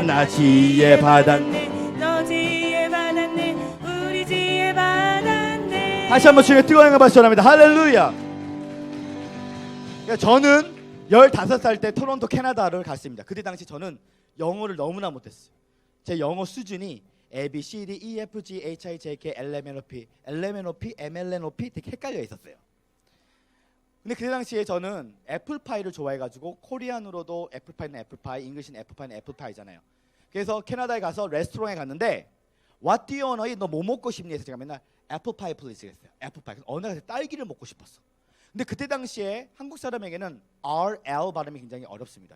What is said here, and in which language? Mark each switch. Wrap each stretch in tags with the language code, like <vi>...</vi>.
<ko>나 지혜 받았네. 너 지혜 받았네. 우리 지혜 받았네. 다시 한번 주님의 뜨거운 영광 받으시 원합니다. 할렐루야. 저는 15살 때 토론토 캐나다를 갔습니다. 그때 당시 저는 영어를 너무나 못했어요. 제 영어 수준이 A, B, C, D, E, F, G, H, I, J, K, L, M, N, O, P, M, L, N, O, P 되게 헷갈려 있었어요. 근데 그때 당시에 저는 애플파이를 좋아해가지고 코리안으로도 애플파이는 애플파이, 잉글리시는 애플파이는 애플파이잖아요. 그래서 캐나다에 가서 레스토랑에 갔는데</ko> <en>What do you want to eat?</en> <ko>너 뭐 먹고 싶니? 해서 제가 맨날 애플파이 플리즈 했어요. 애플파이. 어느 날 딸기를 먹고 싶었어. 근데 그때 당시에 한국 사람에게는 RL 발음이 굉장히 어렵습니다.</ko>